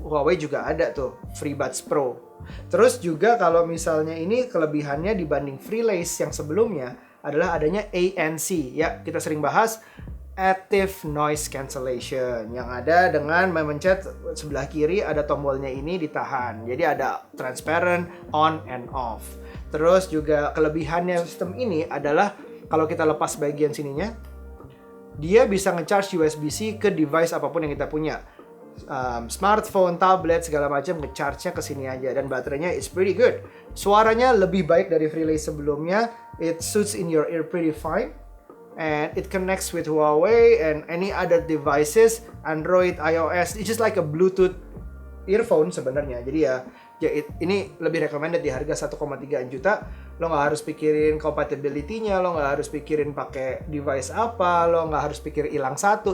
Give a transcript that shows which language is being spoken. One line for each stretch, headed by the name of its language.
Indonesian: Huawei juga ada tuh, FreeBuds Pro. Terus juga kalau misalnya ini kelebihannya dibanding FreeLace yang sebelumnya adalah adanya ANC. Ya, kita sering bahas Active Noise Cancellation yang ada dengan memencet sebelah kiri ada tombolnya ini ditahan. Jadi ada transparent,
English: on and off.
Indonesian: Terus juga kelebihannya sistem ini adalah kalau kita lepas bagian sininya, dia bisa nge-charge USB-C ke device apapun yang kita punya. smartphone, tablet segala macam nge-charge-nya ke sini aja dan baterainya
English: is pretty good.
Indonesian: Suaranya lebih baik dari Freelace sebelumnya.
English: It suits in your ear pretty fine. And it connects with Huawei and any other devices, Android, iOS. It's just like a Bluetooth earphone
Indonesian: sebenarnya. Jadi ya ini lebih recommended di harga 1,3 juta. Lo nggak harus pikirin compatibility-nya, lo nggak harus pikirin pakai device apa, lo nggak harus pikir hilang satu.